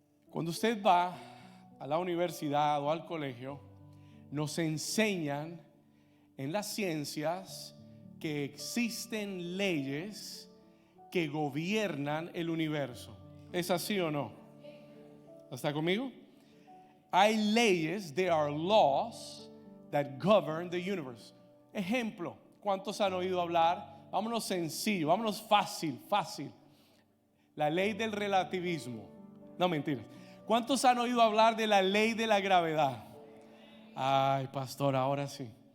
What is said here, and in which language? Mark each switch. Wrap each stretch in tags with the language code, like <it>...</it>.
<es>Cuando usted va a la universidad o al colegio, nos enseñan en las ciencias que existen leyes que gobiernan el universo. ¿Es así o no? ¿Está conmigo? Hay leyes,</es> <en>there are laws that govern the universe.</en> <es>Ejemplo, ¿cuántos han oído hablar? Vámonos sencillo, vámonos fácil. La ley del relativismo. No, mentiras. ¿Cuántos han oído hablar de la ley de la gravedad? Ay, pastor, ahora sí.</es>